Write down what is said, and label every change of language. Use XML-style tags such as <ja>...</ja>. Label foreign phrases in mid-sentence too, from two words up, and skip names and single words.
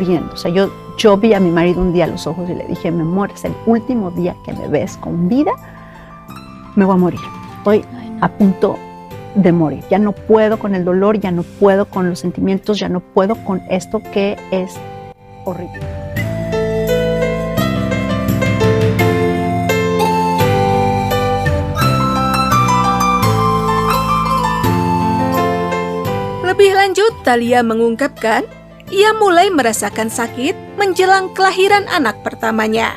<es>O sea, yo vi a mi marido un día a los ojos y le dije, mi amor, es el último día que me ves con vida, me voy a morir. Estoy a punto de morir. Ya no puedo con el dolor, ya no puedo con los sentimientos, ya no puedo con esto que es horrible.</es> <id>Lebih lanjut, Thalia mengungkapkan, ia mulai merasakan sakit menjelang kelahiran anak pertamanya.</id>